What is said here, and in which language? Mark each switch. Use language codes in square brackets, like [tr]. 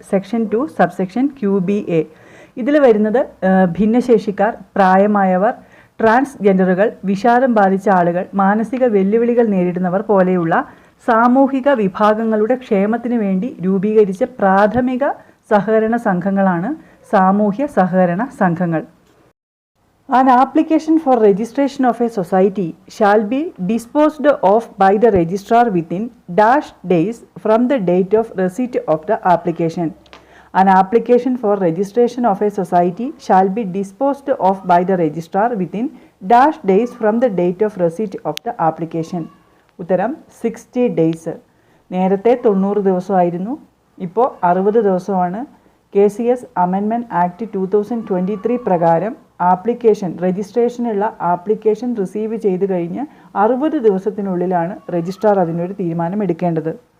[ml] Section 2 subsection QBA ഇതിൽ വരുന്നത് ഭിന്നശേഷിക്കാർ, പ്രായമായവർ, ട്രാൻസ്ജെൻഡറുകൾ, വിഷാദം ബാധിച്ച ആളുകൾ, മാനസിക വെല്ലുവിളികൾ നേരിടുന്നവർ പോലെയുള്ള സാമൂഹിക വിഭാഗങ്ങളുടെ ക്ഷേമത്തിന് വേണ്ടി രൂപീകരിച്ച പ്രാഥമിക സഹകരണ സംഘങ്ങളാണ് സാമൂഹ്യ സഹകരണ സംഘങ്ങൾ. [en] An application for registration of a society shall be disposed of by the registrar within dash days from the date of receipt of the application. An application for registration of a society shall be disposed of by the registrar within dash days from the date of receipt of the application. [ml] ഉത്തരം 60 days. നേരത്തെ 90 ദിവസമായിരുന്നു, ഇപ്പോൾ 60 ദിവസമാണ്. KCS amendment act 2023 പ്രകാരം രജിസ്ട്രേഷനുള്ള application receive ചെയ്ത് കഴിഞ്ഞ് 60 ദിവസത്തിനുള്ളിലാണ് registrar അതിനൊരു തീരുമാനം എടുക്കേണ്ടത്.